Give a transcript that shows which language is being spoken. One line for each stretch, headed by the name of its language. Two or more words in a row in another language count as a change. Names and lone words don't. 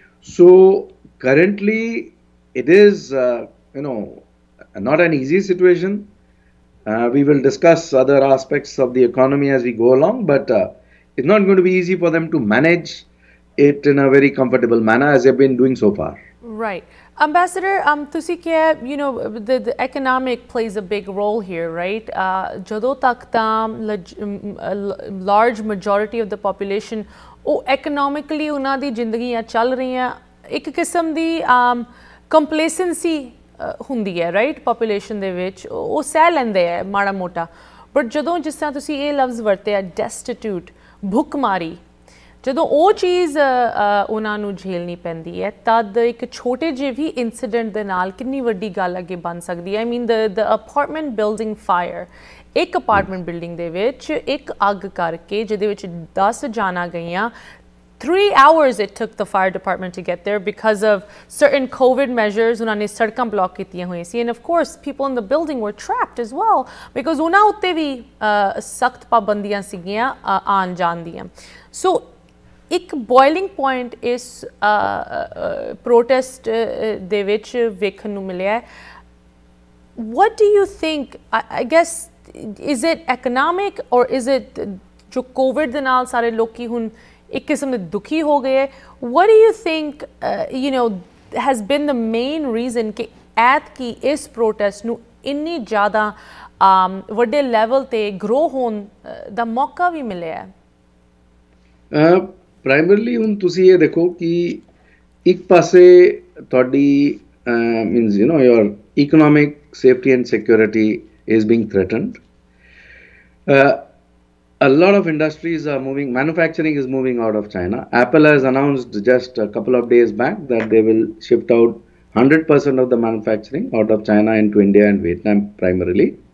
English: So currently it is, not an easy situation. We will discuss other aspects of the economy as we go along, but it's not going to be easy for them to manage it in a very comfortable manner as they've been doing so far. Right. Ambassador,
Punjabi: ਤੁਸੀਂ ਕਿਹਾ,
English: the economic plays a big role here, right?
Punjabi: ਜਦੋਂ ਤੱਕ ਤਾਂ
English: large majority of the population
Punjabi: ਉਹ economically ਉਹਨਾਂ ਦੀ ਜ਼ਿੰਦਗੀਆਂ ਚੱਲ ਰਹੀਆਂ, ਇੱਕ ਕਿਸਮ ਦੀ complacency ਹੁੰਦੀ ਹੈ, right? Population ਦੇ ਵਿੱਚ ਉਹ ਸਹਿ ਲੈਂਦੇ ਹੈ ਮਾੜਾ ਮੋਟਾ, but ਜਦੋਂ ਜਿਸ ਤਰ੍ਹਾਂ ਤੁਸੀਂ ਇਹ ਲਫ਼ਜ਼ ਵਰਤਿਆ destitute, ਭੁੱਖਮਾਰੀ, ਜਦੋਂ ਉਹ ਚੀਜ਼ ਉਹਨਾਂ ਨੂੰ ਝੇਲਣੀ ਪੈਂਦੀ ਹੈ ਤਦ ਇੱਕ ਛੋਟੇ ਜਿਹੇ ਵੀ ਇਨਸੀਡੈਂਟ ਦੇ ਨਾਲ ਕਿੰਨੀ ਵੱਡੀ ਗੱਲ ਅੱਗੇ ਬਣ ਸਕਦੀ ਹੈ।
English: I mean the apartment building fire, ਇੱਕ apartment building
Punjabi: ਦੇ ਵਿੱਚ ਇੱਕ ਅੱਗ ਕਰਕੇ ਜਿਹਦੇ ਵਿੱਚ 10 ਜਾਨਾਂ ਗਈਆਂ,
English: 3 hours it took the fire department to get there because of certain COVID measures.
Punjabi: ਉਹਨਾਂ ਨੇ ਸੜਕਾਂ ਬਲੌਕ ਕੀਤੀਆਂ ਹੋਈਆਂ ਸੀ,
English: and of course people in the building were trapped as well because
Punjabi: ਉਹਨਾਂ ਉੱਤੇ ਵੀ ਸਖਤ ਪਾਬੰਦੀਆਂ ਸੀਗੀਆਂ ਆਉਣ ਜਾਣ ਦੀਆਂ। So ਇੱਕ
English: boiling point
Punjabi: ਇਸ protest ਦੇ ਵਿੱਚ ਵੇਖਣ ਨੂੰ ਮਿਲਿਆ।
English: What do you think? I guess, is it economic or is it
Punjabi: ਜੋ COVID ਦੇ ਨਾਲ ਸਾਰੇ ਲੋਕੀ ਹੁਣ ਇੱਕ ਕਿਸਮ ਦੇ ਦੁਖੀ ਹੋ ਗਏ?
English: What do you think has been the main reason
Punjabi: ਕਿ ਐਤਕੀ ਇਸ protest ਨੂੰ ਇੰਨੀ ਜ਼ਿਆਦਾ ਵੱਡੇ ਲੈਵਲ ਤੇ grow ਹੋਣ ਦਾ ਮੌਕਾ ਵੀ ਮਿਲਿਆ? ਪ੍ਰਾਇਮਰਲੀ ਹੁਣ ਤੁਸੀਂ ਇਹ ਦੇਖੋ ਕਿ ਇੱਕ ਪਾਸੇ ਤੁਹਾਡੀ
English: means your economic safety and security is being threatened. A lot of industries are moving, manufacturing is moving out of China. Apple has announced just a couple of days back that they will shift out 100% of the manufacturing out of China into India and Vietnam primarily.